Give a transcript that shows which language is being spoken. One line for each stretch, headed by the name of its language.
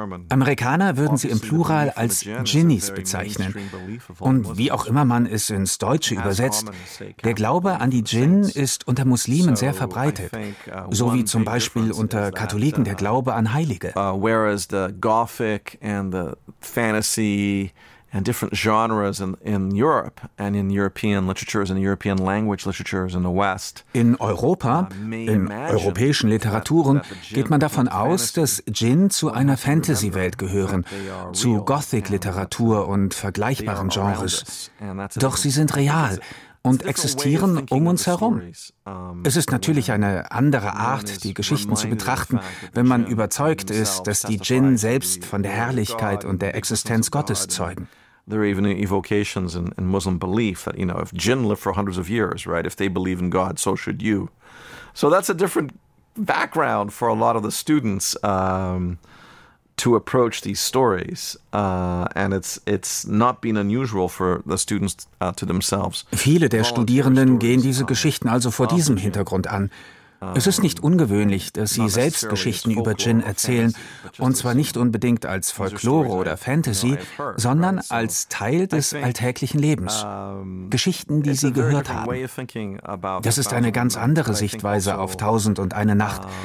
German: Amerikaner würden sie im Plural als Djinnis bezeichnen. Und wie auch immer man es ins Deutsche übersetzt, der Glaube an die Djinn ist unter Muslimen sehr verbreitet, so wie zum Beispiel unter Katholiken der Glaube an Heilige.
English: Whereas the Gothic and the Fantasy and different genres in Europe and in European literatures and European language literatures in the West.
German: In Europa, in europäischen Literaturen, geht man davon aus, dass Djinn zu einer Fantasy-Welt gehören, zu Gothic-Literatur und vergleichbaren Genres. Doch sie sind real und existieren um uns herum. Es ist natürlich eine andere Art, die Geschichten zu betrachten, wenn man überzeugt ist, dass die Djinn selbst von der Herrlichkeit und der Existenz Gottes zeugen.
English: There are even evocations in Muslim belief that, you know, if jinn live for hundreds of years, right, if they believe in God, so should you. So that's a different background for a lot of the students to approach these stories. And it's not been unusual for the students to themselves.
German: Viele der Studierenden gehen diese Geschichten also vor diesem Hintergrund an. Es ist nicht ungewöhnlich, dass sie selbst Geschichten über Djinn erzählen, und zwar nicht unbedingt als Folklore oder Fantasy, sondern als Teil des alltäglichen Lebens. Geschichten, die sie gehört haben. Das ist eine ganz andere Sichtweise auf 1001 Nacht.